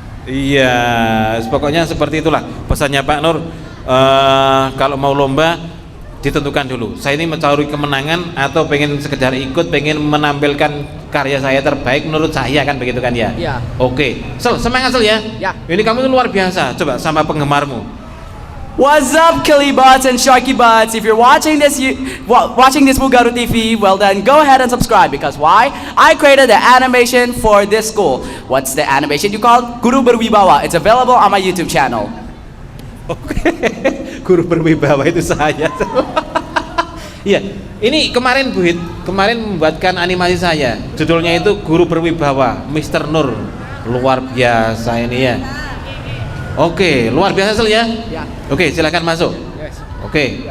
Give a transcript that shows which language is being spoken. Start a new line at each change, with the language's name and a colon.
Indonesian: iya, pokoknya seperti itulah pesannya Pak Nur. Kalau mau lomba ditentukan dulu, saya ini mencari kemenangan atau pengen sekedar ikut, pengen menampilkan karya saya terbaik menurut saya, kan begitu kan ya? Iya. Oke, semangat ya. Ya. Ini kamu itu luar biasa, coba sama penggemarmu.
English: What's up, Killy Bots and Sharky Bots? If you're watching this Mugaru TV, well then go ahead and subscribe, because why? I created the animation for this school. What's the animation you call? Guru Berwibawa. It's available on my YouTube channel.
Indonesian: Oke, guru berwibawa itu saya. Iya, ini kemarin Bu Hit, kemarin membuatkan animasi saya. Judulnya itu Guru Berwibawa, Mr. Nur. Luar biasa ini ya. Oke, luar biasa Sel ya. Ya. Oke, silakan masuk. Oke,